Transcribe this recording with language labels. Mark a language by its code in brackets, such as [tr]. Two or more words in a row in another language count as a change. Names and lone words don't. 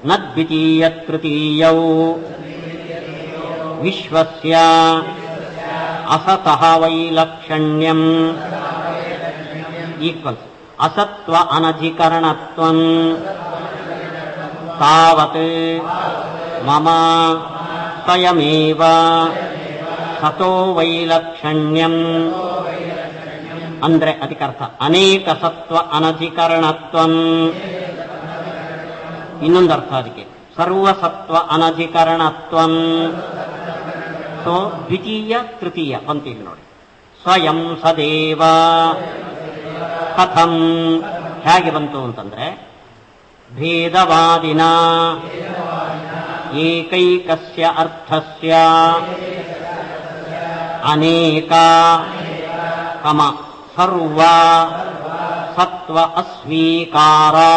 [sa] ನ ದ್ವಿತೀಯ ತೃತೀಯೌ ವಿಶ್ವಸ್ಯ ಅಸತಃ ವೈಲಕ್ಷಣ್ಯಂ ಈಕ್ವಲ್ಸ್ ಅಸತ್ವ ಅನಧಿಕರಣತ್ವಂ ತಾವತ್ ಮಮ ಸ್ವಯಮೇವ ಸತೋ ವೈಲಕ್ಷಣ್ಯಂ. [kn] ಅಂದ್ರೆ ಅದಕ್ಕರ್ಥ [sa] ಅನೇಕ ಸತ್ವ ಅನಧಿಕರಣತ್ವಂ. [kn] ಇನ್ನೊಂದು ಅರ್ಥ ಅದಕ್ಕೆ [sa] ಸರ್ವಸತ್ವ ಅನಧಿಕರಣತ್ವಂ. [kn] ಸೊ [sa] ದ್ವಿತೀಯ ತೃತೀಯ [kn] ಬಂತೀವಿ ನೋಡಿ. [sa] ಸ್ವಯಂ ಸದೇವ ಕಥಂ [kn] ಹೇಗೆ ಬಂತು ಅಂತಂದ್ರೆ [sa] ಭೇದವಾದಿನ ಏಕೈಕಸ್ಯ ಅರ್ಥಸ್ಯ ಅನೇಕ ಕಮ ಸರ್ವ ಸತ್ವ ಅಸ್ವೀಕಾರ.